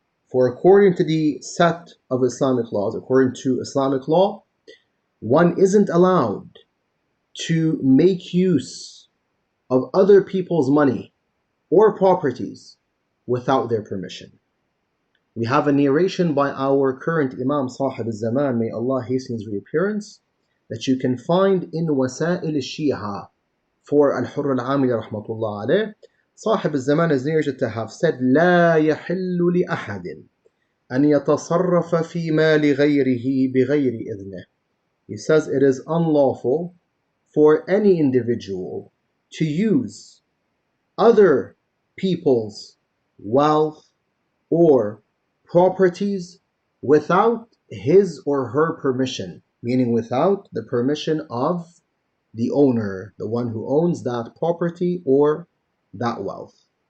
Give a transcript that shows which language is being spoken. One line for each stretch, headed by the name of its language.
English: For according to the set of Islamic laws, according to Islamic law, one isn't allowed to make use of other people's money or properties without their permission. We have a narration by our current Imam Sahib al-Zaman, may Allah hasten his reappearance, that you can find in Wasa'il al-Shi'a for Al-Hurr al-Amili rahmatullah alayh. Sahib al-Zaman is narrated to have said,
Arabic: لا يحل لأحد أن يتصرف في مال غيره بغير إذنه.
English: He says it is unlawful for any individual to use other people's wealth or properties without his or her permission, meaning without the permission of the owner, the one who owns that property or that wealth.